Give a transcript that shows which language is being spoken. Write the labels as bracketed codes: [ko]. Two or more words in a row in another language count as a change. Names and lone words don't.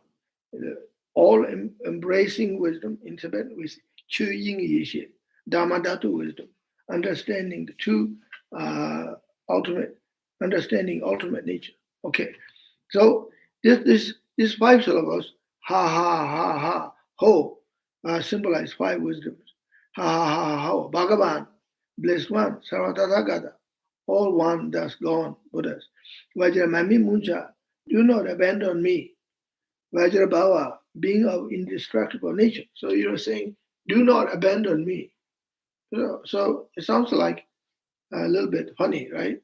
[en] All embracing wisdom in Tibetan with [bo] Chuying Yishi, [en] Dhammadhatu wisdom, understanding the two ultimate nature. Okay, so this 5 syllables, [sa] ha ha ha ha ho, [en] symbolize 5 wisdoms. [sa] Ha ha ha ho, [en] Bhagavan, blessed one, Sarvatathagata, all one, thus gone, Buddhas. [sa] Vajramami Muncha, [en] do not abandon me. Vajrabhava, being of indestructible nature. So you're saying, do not abandon me. So it sounds like a little bit funny, right?